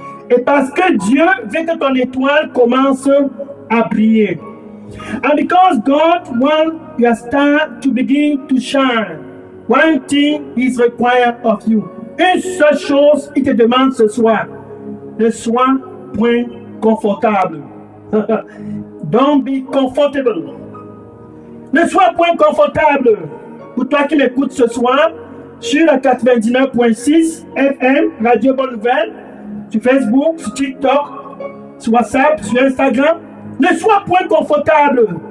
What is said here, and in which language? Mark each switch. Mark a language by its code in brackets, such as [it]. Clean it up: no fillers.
[fr] Et parce que Dieu veut que ton étoile commence à briller. [en] And because God wants your star to begin to shine, one thing is required of you. [fr] Une seule chose, il te demande ce soir. Ne sois point confortable. [en] Don't be comfortable. [fr] Ne sois point confortable. Pour toi qui m'écoutes ce soir, sur la 99.6 FM, Radio Bonne Nouvelle, sur Facebook, sur TikTok, sur WhatsApp, sur Instagram, ne sois point confortable.